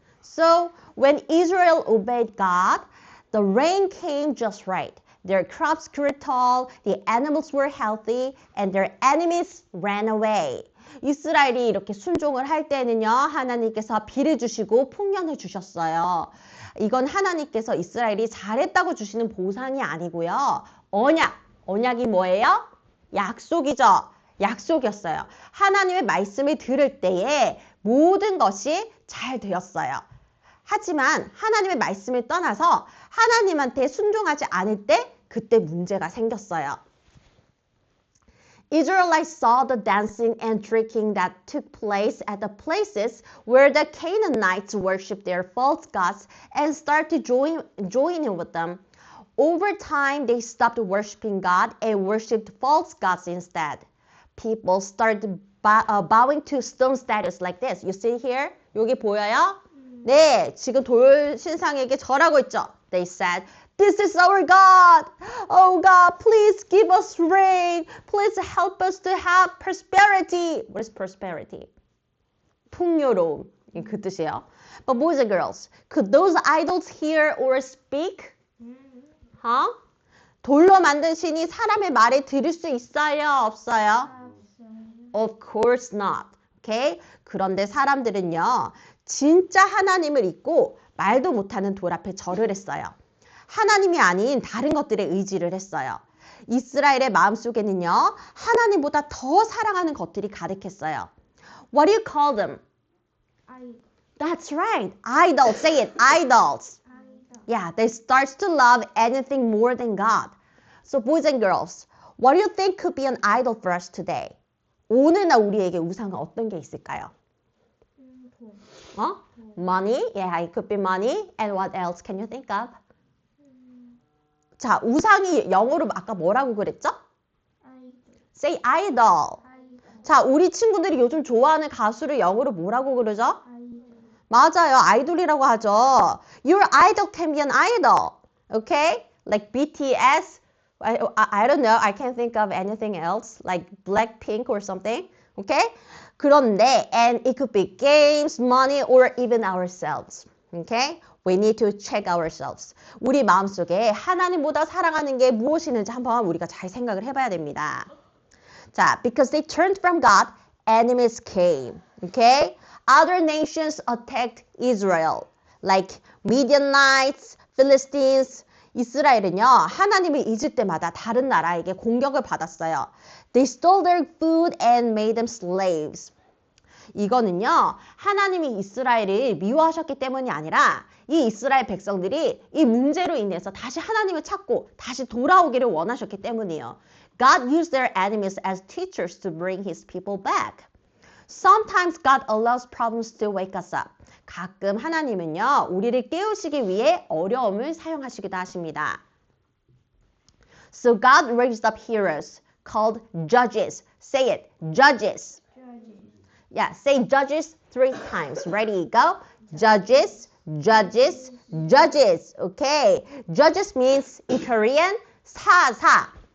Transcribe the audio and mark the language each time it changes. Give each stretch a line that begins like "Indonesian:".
English: So, when Israel obeyed God, the rain came just right. Their crops grew tall, the animals were healthy, and their enemies ran away.
Korean: 이스라엘이 이렇게 순종을 할 때는요, 하나님께서 비를 주시고 풍년을 주셨어요. 이건 하나님께서 이스라엘이 잘했다고 주시는 보상이 아니고요. 언약이 뭐예요? 약속이죠. 약속이었어요. 하나님의 말씀을 들을 때에 모든 것이 잘 되었어요. 하지만 하나님의 말씀을 떠나서 하나님한테 순종하지 않을 때 그때 문제가 생겼어요.
English: Israelites saw the dancing and drinking that took place at the places where the Canaanites worshipped their false gods and started joining with them. Over time, they stopped worshiping God and worshipped false gods instead. People started bowing to stone statues like this. You see here?
Korean: 여기 보여요? 네, 지금 돌 신상에게 절하고 있죠.
English: They said, "This is our God. Oh God, please give us rain. Please help us to have prosperity." What is prosperity?
Korean: 풍요로움. 그 뜻이에요.
English: But boys and girls, could those idols hear or speak?
Korean: 돌로 만든 신이 사람의 말을 들을 수 있어요? 없어요?
English: Of course not. Okay?
Korean: 그런데 사람들은요, 진짜 하나님을 잊고 말도 못하는 돌 앞에 절을 했어요. 하나님이 아닌 다른 것들에 의지를 했어요. 이스라엘의 마음속에는요, 하나님보다 더 사랑하는 것들이 가득했어요.
English: What do you call them? Idol. That's right. Idols. Say it. Idols. Yeah, they start to love anything more than God. So boys and girls, what do you think could be an idol for us today?
Korean: 오늘날 우리에게 우상은 어떤 게 있을까요? 돈.
English: Money? Yeah, it could be money. And what else can you think of?
Korean: 자, 우상이 영어로 아까 뭐라고 그랬죠?
English: 아이돌. Say idol. 아이돌.
Korean: 자, 우리 친구들이 요즘 좋아하는 가수를 영어로 뭐라고 그러죠?
English: 아이돌.
Korean: 맞아요. 아이돌이라고 하죠.
English: Your idol can be an idol. Okay? Like BTS. I don't know. I can't think of anything else. Like Blackpink or something. Okay?
Korean: 그런데,
English: and it could be games, money, or even ourselves. Okay? We need to check ourselves.
Korean: 우리 마음속에 하나님보다 사랑하는 게 무엇이는지 한번 우리가 잘 생각을 해봐야 됩니다. 자,
English: because they turned from God, enemies came. Okay? Other nations attacked Israel, like Midianites, Philistines.
Korean: 이스라엘은요, 하나님을 잊을 때마다 다른 나라에게 공격을 받았어요.
English: They stole their food and made them slaves.
Korean: 이거는요, 하나님이 이스라엘을 미워하셨기 때문이 아니라 이 이스라엘 백성들이 이 문제로 인해서 다시 하나님을 찾고 다시 돌아오기를 원하셨기 때문이에요.
English: God used their enemies as teachers to bring his people back. Sometimes God allows problems to wake us up.
Korean: 가끔 하나님은요, 우리를 깨우시기 위해 어려움을 사용하시기도 하십니다.
English: So God raised up heroes called judges. Say it, judges. Yeah, say judges 3 times. Ready, go. Judges, judges, judges. Okay. Judges means in Korean 사사.